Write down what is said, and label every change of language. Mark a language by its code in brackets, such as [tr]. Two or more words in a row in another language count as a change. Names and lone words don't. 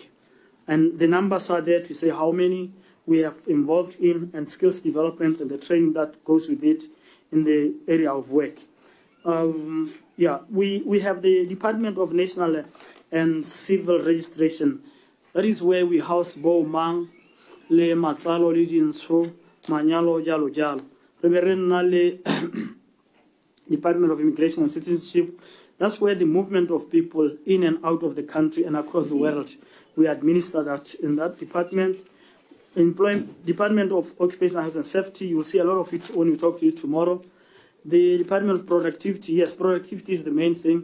[en] And the numbers are there to say how many we have involved in, and skills development and the training that goes with it in the area of work. We have the Department of National and Civil Registration. That is where we house [tn] bo mang, le matsalo le dintsho, manyalo jalo jalo. [en] Le Department of Immigration and Citizenship. That's where the movement of people in and out of the country and across the world, we administer that in that department. Department of Occupational Health and Safety, you will see a lot of it when we talk to you tomorrow. The Department of Productivity, yes, productivity is the main thing.